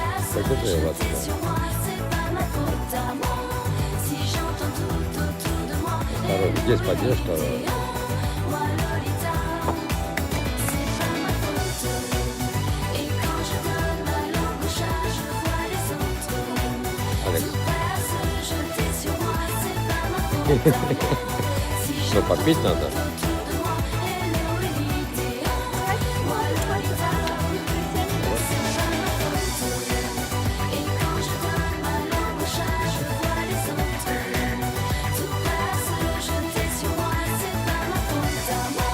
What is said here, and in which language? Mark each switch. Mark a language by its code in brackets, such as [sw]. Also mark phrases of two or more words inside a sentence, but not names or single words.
[ru] Покажи, [fr] je [ru] Латка. [fr] sur moi, c'est pas ma faute à moi. Si j'entends tout autour de moi, [ru] Здорово. Здесь поддержка. [fr] moi Lolita, c'est pas ma faute. Et quand je donne ma langue au chat, je vois les autres [ru] Алекс. [fr] tout prêts à se jeter sur moi, c'est pas ma faute à moi. Si [ru] Что, [fr] j'entends [ru] попить надо? [fr] autour de moi, [en] hello Elite, [fr] moi Lolita, c'est pas ma faute. Et quand je donne ma langue au chat, je vois les autres tout prêts à se jeter sur moi, c'est pas ma faute à moi.